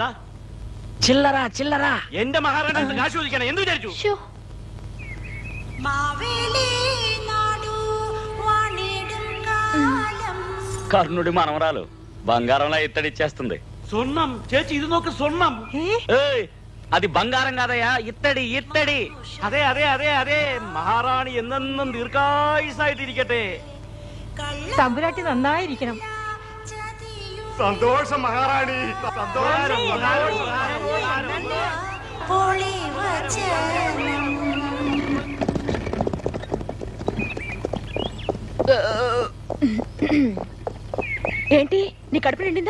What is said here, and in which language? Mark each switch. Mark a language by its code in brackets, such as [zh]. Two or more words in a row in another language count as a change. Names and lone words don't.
[te] చిల్లరా చిల్లరా. [ml] എന്റെ മഹാറാണി കാശ് ചോദിക്കണം. എന്ത് വിചാരിച്ചു? [te] కర్ణుడి మనవరాలు బంగారంలా ఇత్తడిచ్చేస్తుంది. [ml] സ്വർണം ചേച്ചി, ഇത് നോക്ക്, സ്വർണം. [te] అది బంగారం కాదయ్యా, ఇత్తడి ఇత్తడి. [ml] അതെ അതെ അതെ അതെ. മഹാറാണി എന്നെന്നും ദീർഘായുസായിട്ടിരിക്കട്ടെ. തമ്പുരാട്ടി നന്നായിരിക്കണം. സന്തോഷം മഹാറാണി, സന്തോഷം. [te] ఏంటి నీ కడుపు నిండిందా?